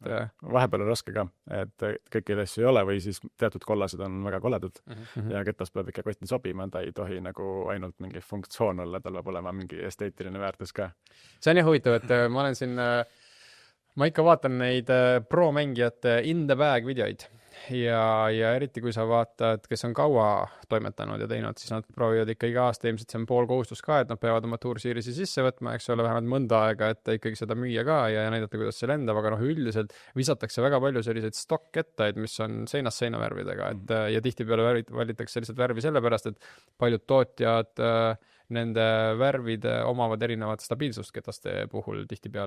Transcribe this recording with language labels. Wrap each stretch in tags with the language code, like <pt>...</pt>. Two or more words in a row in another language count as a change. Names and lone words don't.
<et>Vahepeal on raske ka, et kõiki asju ei ole või siis teatud kollased on väga koledud ja ketas peab ikka kotti sobima, ta ei tohi nagu ainult mingi funktsioon olla, tal peab olema mingi esteetiline väärtus ka. See on jah huvitav, et ma olen siin, ma ikka vaatan neid pro-mängijate</et> <en>in the bag</en> <et>videoid ja eriti kui sa vaatad, kes on kaua toimetanud ja teinud, siis nad proovivad ikka iga aasta, ilmselt see on pool kohustus ka, et nad peavad oma Tour Series'i sisse võtma, eks ole, vähemalt mõnda aega, et ikkagi seda müüa ka ja näidata, kuidas see lendab, aga üldiselt visatakse väga palju selliseid stock-kettaid, mis on seinast seina värvidega, et ja tihtipeale valitakse sellised värvi sellepärast, et paljud tootjad nende värvide omavad erinevat stabiilsust ketaste puhul tihtipeale.</et>